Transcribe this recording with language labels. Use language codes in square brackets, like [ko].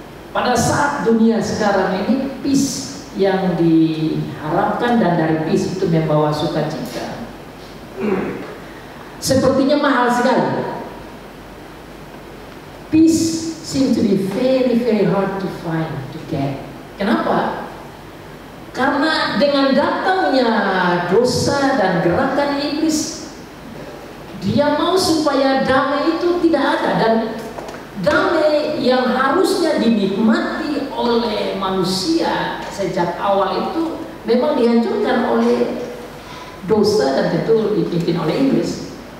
[id] Pada saat dunia sekarang ini, peace yang diharapkan dan dari peace itu membawa sukacita, sepertinya mahal sekali. [en] Peace seems to be very, very hard to find, to get. [id] Kenapa? Karena dengan datangnya dosa dan gerakan iblis, dia mau supaya damai itu tidak ada, dan damai yang harusnya dinikmati oleh manusia sejak awal itu memang dihancurkan oleh dosa dan tentu dipimpin oleh iblis.